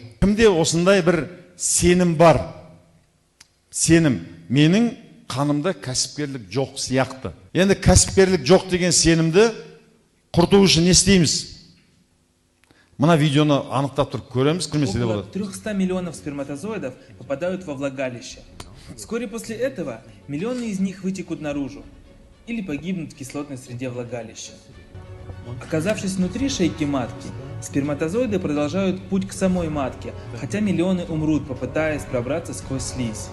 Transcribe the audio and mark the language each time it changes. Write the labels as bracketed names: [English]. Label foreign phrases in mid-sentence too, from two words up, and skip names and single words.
[Kazakh] Кімде осындай бір сенім бар? Сенім, менің қанымда кәсіпкерлік жоқ сияқты. Енді кәсіпкерлік жоқ деген сенімді құрту үшін не істейміз? Мына видеоны анықтап тұрып көреміз, көрмесе де болады. [Russian] Около 300 миллионов сперматозоидов попадают во влагалище. Вскоре после этого миллионы из них вытекут наружу или погибнут в кислотной среде влагалища. Оказавшись внутри шейки матки, сперматозоиды продолжают путь к самой матке, хотя миллионы умрут, попытаясь пробраться сквозь слизь.